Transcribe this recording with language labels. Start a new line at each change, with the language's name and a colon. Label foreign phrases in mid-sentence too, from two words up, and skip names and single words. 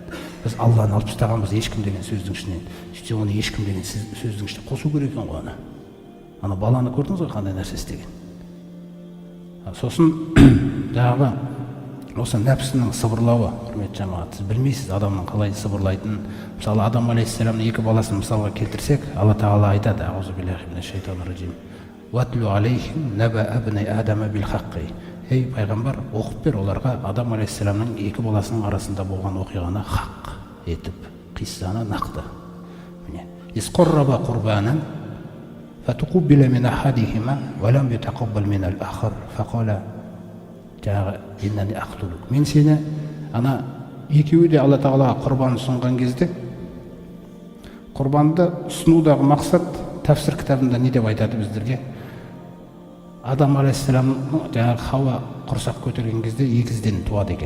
Kazakh: Біз Алланы алып тастағанбыз ешкім деген сөздің ішінен. Сөйтсе оны ешкім деген сөздің ішіне қосу керек екен ғой ана. Ана баланы көрдіңіз ғой қандай нәрсе істеген. Сосын жаңағы осы нәпсінің сыбырлауы, құрметті жамағат, сіз білмейсіз адамның қалай сыбырлайтынын. Мысалы Адам алейхиссаламның 2 баласын мысалға келтірсек, Алла Тағала айтады:
Arabic: "أعوذ بالله من الشيطان الرجيم. واتل عليهم نبأ ابني آدم بالحق."
Kazakh: Ей пайғамбар, оқып бер оларға Адам алейхиссаламның 2 баласының арасында болған оқиғаны хақ етіп, қиссаны нақты.
Arabic: Міне, "إذ قربا قربانا فتقبل من أحدهما ولم يتقبل من الآخر فقال إنني أقتلك."
Kazakh: Мен сені ана екеуі де Алла Тағалаға құрбан ұсынған кезде, құрбанды ұсынудағы мақсат тәфсір кітабында не деп айтады біздерге? Адам алейхиссаламның жаңағы Хауа құрсақ көтерген кезде 2-ден туады екен.